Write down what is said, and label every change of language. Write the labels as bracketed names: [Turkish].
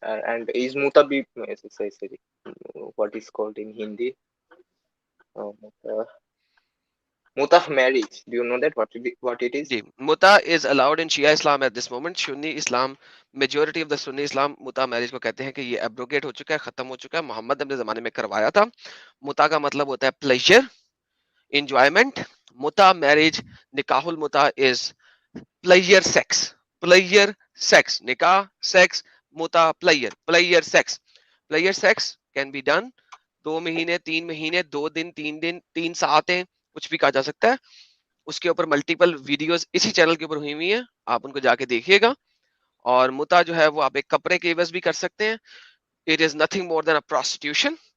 [English] And is mutabi, sorry, what is called in Hindi? Mutah marriage. Do you know that what it is? जी, मुता is allowed in Shia Islam at this moment. Sunni Islam, majority of the Sunni Islam मुता marriage [Hindi] को कहते हैं कि ये abrogate हो चुका है, [English] खत्म हो चुका है. [Hindi] मोहम्मद अपने जमाने में करवाया था. मुता का मतलब होता है pleasure, enjoyment. [English] Muta marriage, nikahul muta is pleasure sex. Pleasure sex. Nikah sex, muta pleasure sex. Pleasure sex can be done [Hindi] 2 महीने, 3 महीने, 2 दिन, 3 दिन, 3 सातें, कुछ भी कहा जा सकता है. उसके ऊपर मल्टीपल वीडियोस इसी चैनल के ऊपर हुई हुई है, आप उनको जाके देखिएगा. और मुता जो है वो आप एक कपड़े के एवज भी कर सकते हैं. [English] It is nothing more than a prostitution.